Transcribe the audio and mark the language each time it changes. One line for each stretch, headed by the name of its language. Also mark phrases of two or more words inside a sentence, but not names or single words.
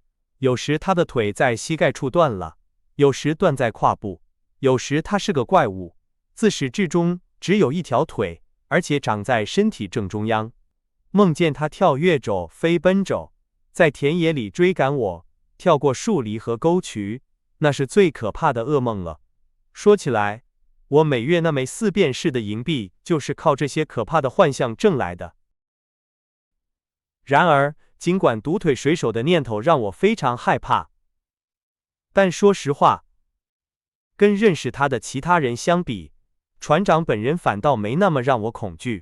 Chinese: 有時他的腿在膝蓋處斷了，有時斷在胯部，有時他是個怪物，自始至終只有一條腿，而且長在身體正中央。夢見他跳躍着，飛奔着，在田野裡追趕我，跳過樹籬和溝渠，那是最可怕的噩夢了。說起來，我每月那枚4便士的銀幣就是靠這些可怕的幻象掙來的。然而，儘管獨腿水手的念頭讓我非常害怕，但說實話，跟認識他的其他人相比，船長本人反倒沒那麼讓我恐懼。